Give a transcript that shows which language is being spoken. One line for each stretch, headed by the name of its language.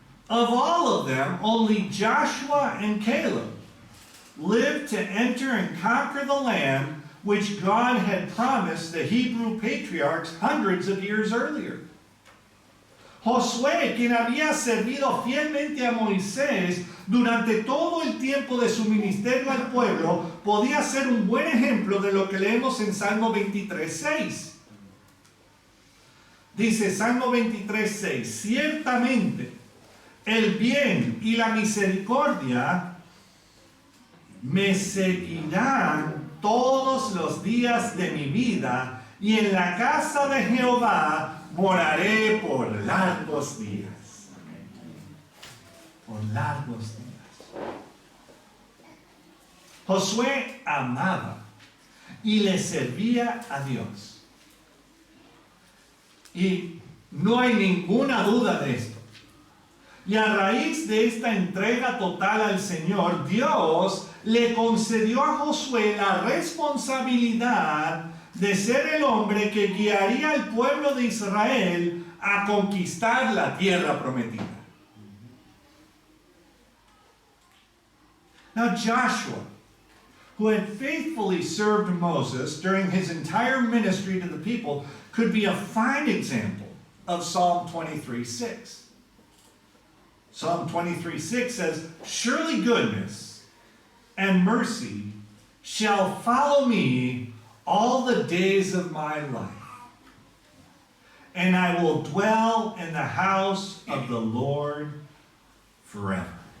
English: Of all of them, only Joshua and Caleb lived to enter and conquer the land which God had promised the Hebrew patriarchs hundreds of years earlier.
Spanish: Josué, quien había servido fielmente a Moisés durante todo el tiempo de su ministerio al pueblo, podía ser un buen ejemplo de lo que leemos en Salmo 23:6. Dice Salmo 23:6, ciertamente el bien y la misericordia me seguirán todos los días de mi vida, y en la casa de Jehová moraré por largos días. Por largos días. Josué amaba y le servía a Dios. Y no hay ninguna duda de esto. Y a raíz de esta entrega total al Señor, Dios le concedió a Josué la responsabilidad de ser el hombre que guiaría al pueblo de Israel a conquistar la tierra prometida.
English: Now Joshua, who had faithfully served Moses during his entire ministry to the people, could be a fine example of Psalm 23:6. Psalm 23:6 says, surely goodness and mercy shall follow me all the days of my life, and I will dwell in the house of the Lord forever.